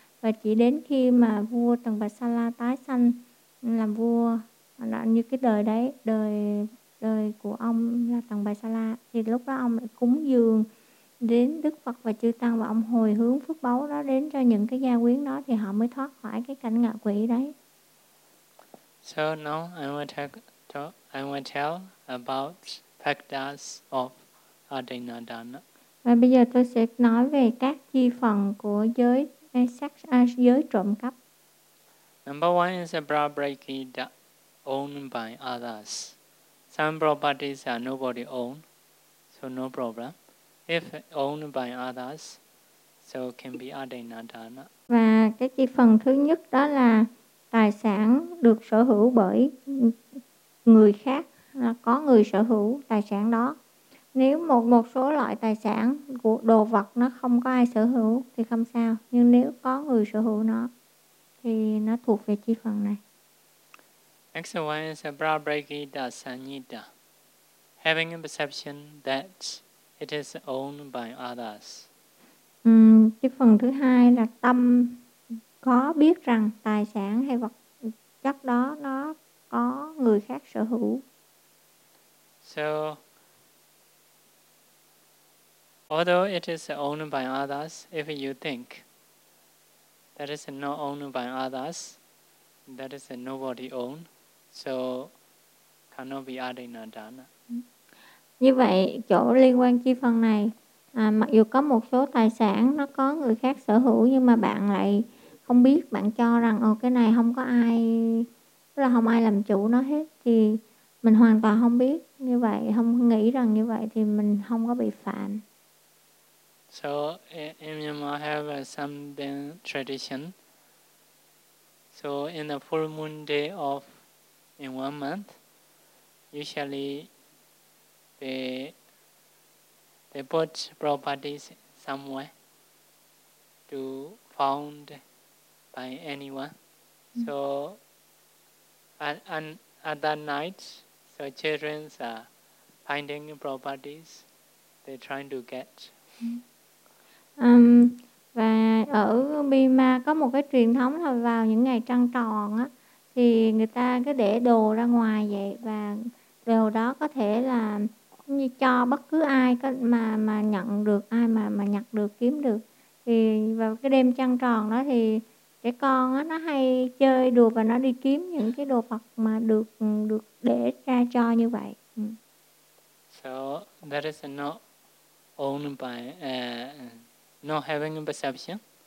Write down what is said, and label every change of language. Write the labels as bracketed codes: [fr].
[vi] Và chỉ đến khi mà vua Tần Bà Sa La tái sanh làm vua, như cái đời đấy, đời của ông là Tần Bà Sa La, thì lúc đó ông lại cúng dường đến Đức Phật và Chư Tăng, và ông hồi hướng phước báu đó đến cho những cái gia quyến đó, thì họ mới thoát khỏi cái cảnh ngạ quỷ đấy. [en] So now I will tell about factors of Adinadana. [vi] Và bây giờ tôi sẽ nói về các chi phần của giới sắc, giới trộm cắp. [en] Number one is a property that owned by others. Some properties are nobody own, so no problem. If owned by others, so can be Adinadana. [vi] Và cái chi phần thứ nhất đó là tài sản được sở hữu bởi người khác, là có người sở hữu tài sản đó. Nếu một số loại tài sản của đồ vật nó không có ai sở hữu thì không sao, nhưng nếu có người sở hữu nó thì nó thuộc về chi phần này. [en] Next one is Brahmabhagita Sanyita. Having a perception that it is owned by others. [vi] Chi phần thứ hai là tâm có biết rằng tài sản hay vật chất đó nó có người khác sở hữu. [en] So, although it is owned by others, if you think that is not owned by others, that is nobody own, so cannot be Adinadana. [vi] Như vậy, chỗ liên quan chi phần này, mặc dù có một số tài sản nó có người khác sở hữu, nhưng mà bạn lại không biết, bạn cho rằng cái này không có ai, tức là không ai làm chủ nó hết, thì mình hoàn toàn không biết như vậy, không nghĩ rằng như vậy thì mình không có bị phạm. [en] So in Myanmar have some Zen tradition. So in the full moon day of in one month, usually they put properties somewhere to found by anyone. So at that night, so children are finding properties, they're trying to get. [vi] Và ở Myanmar có một cái truyền thống là vào những ngày trăng tròn á, thì người ta cứ để đồ ra ngoài vậy, và đồ đó có thể là như cho bất cứ ai mà nhận được, ai mà nhặt được, kiếm được. Thì vào cái đêm trăng tròn đó thì trẻ con á, nó hay chơi đùa và nó đi kiếm những cái đồ vật mà được để ra cho như vậy. [en] So that is not owned by not having a perception.